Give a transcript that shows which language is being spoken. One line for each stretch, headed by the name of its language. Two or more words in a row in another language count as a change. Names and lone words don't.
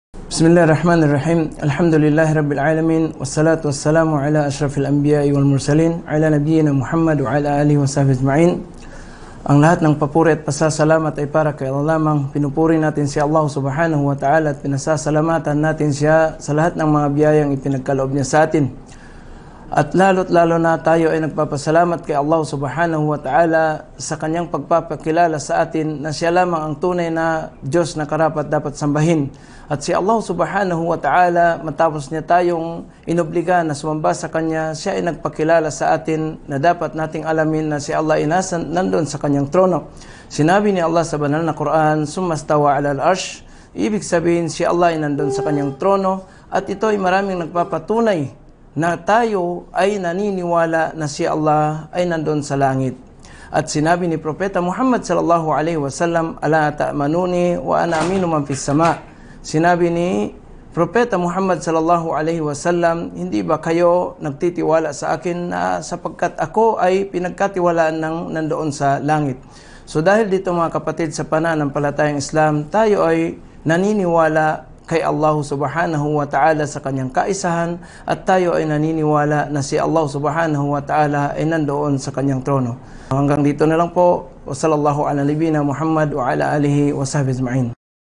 Arabic: بسم الله الرحمن الرحيم. الحمد لله رب العالمين والصلاة والسلام على أشرف الأنبياء والمرسلين على نبينا محمد وعلى آله وصحبه أجمعين.
Filipino: Ang lahat ng papuri at pasasalamat ay para kay Allah lamang. Pinupuri natin si
Arabic: الله سبحانه وتعالى
Filipino: at pinasasalamatan natin siya sa lahat ng mga biyayang ipinagkaloob niya sa atin. At lalo't lalo na tayo ay nagpapasalamat kay
Arabic: الله سبحانه وتعالى
Filipino: sa kanyang pagpapakilala sa atin na siya lamang ang tunay na Diyos na karapat dapat sambahin. At si
Arabic: الله سبحانه وتعالى,
Filipino: matapos niya tayong inobliga na sumamba sa kanya, siya ay nagpakilala sa atin na dapat nating alamin na si Allah ay nandun sa kanyang trono. Sinabi ni Allah sa banal na Quran,
Arabic: "ثم استوى على العرش."
Filipino: Ibig sabihin si Allah ay nandun sa kanyang trono, at ito ay maraming nagpapatunay na tayo ay naniniwala na si Allah ay nandun sa langit. At sinabi ni Propeta Muhammad
Arabic: صلى الله عليه وسلم, "ألا تأمنوني وأنا أمين من في السماء'."
Filipino: Sinabi ni Propeta Muhammad
Arabic: صلى الله عليه وسلم,
Filipino: "Hindi ba kayo nagtitiwala sa akin na sapagkat ako ay pinagkatiwalaan ng nandoon sa langit?" So dahil dito mga kapatid, sa pananampalatayang Islam, tayo ay naniniwala kay
Arabic: الله سبحانه وتعالى
Filipino: sa kanyang kaisahan, at tayo ay naniniwala na si
Arabic: الله سبحانه وتعالى
Filipino: ay nandoon sa kanyang trono. Hanggang dito na lang po.
Arabic: وصلى الله على نبينا محمد وعلى آله وصحبه أجمعين.